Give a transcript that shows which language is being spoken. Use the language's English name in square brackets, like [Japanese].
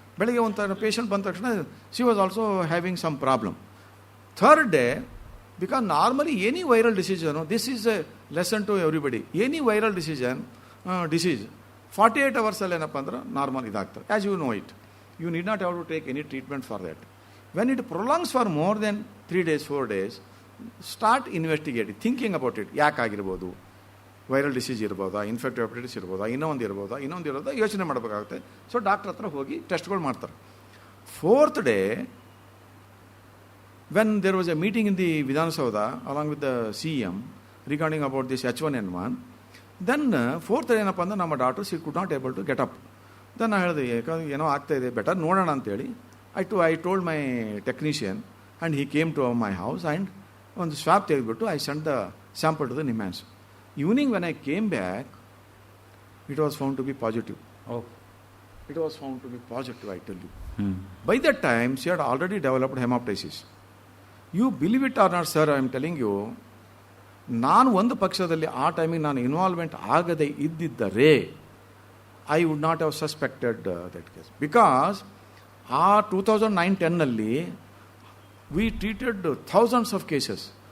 [Kannada] ಬೆಳಗ್ಗೆ ಒಂಥರ ಪೇಷಂಟ್ ಬಂದ ತಕ್ಷಣ [English] She was also having some problem. Third day Because normally any viral disease, this is a lesson to everybody. Any viral disease, 48 hours [Kannada] ಏನಪ್ಪ ಅಂದ್ರೆ normal ಇದಾಗ್ತದೆ. [English] As you know it, you need not have to take any treatment for that. When it prolongs for more then 3 days 4 days, start investigating, thinking about it. [Kannada] ಯಾಕಾಗಿರ್ಬೋದು, viral disease ಇರ್ಬೋದಾ, infective hepatitis ಇರ್ಬೋದಾ, ಇನ್ನೊಂದು ಇರೋದಾ ಯೋಚನೆ ಮಾಡಬೇಕಾಗುತ್ತೆ. So doctor ಹತ್ರ ಹೋಗಿ ಟೆಸ್ಟ್ಗಳು ಮಾಡ್ತಾರೆ. [English] 4th day, when there was a meeting in the Vidhan Saudha along with the CM regarding about this H1N1, then 4th day [Kannada] ಏನಪ್ಪ ಅಂದ್ರೆ ನಮ್ಮ ಡಾಕ್ಟರ್ಸ್ [English] ಈ could not able to get up. Then [Kannada] ನಾನು ಹೇಳಿದೆ, ಯಾಕಂದ್ರೆ ಏನೋ ಆಗ್ತಾ ಇದೆ, ಬೆಟರ್ ನೋಡೋಣ ಅಂತೇಳಿ [English] I told my technician and he came to my house and [Kannada] ಒಂದು ಸ್ವಾಬ್ ತೆಗೆದುಬಿಟ್ಟು [English] I sent the sample to the NIMHANS. Evening when I came back, it was found to be positive. It was found to be positive, I tell you. By that time, she had already developed hemoptysis. You believe it or not, sir, I am telling you, [Kannada] ನಾನು ಒಂದು ಪಕ್ಷದಲ್ಲಿ ಆ ಟೈಮಿಗೆ ನಾನು involvement ಆಗದೆ ಇದ್ದಿದ್ದರೆ [English] I would not have suspected that case. Because ಆ 2009-10ನಲ್ಲಿ we treated thousands of cases.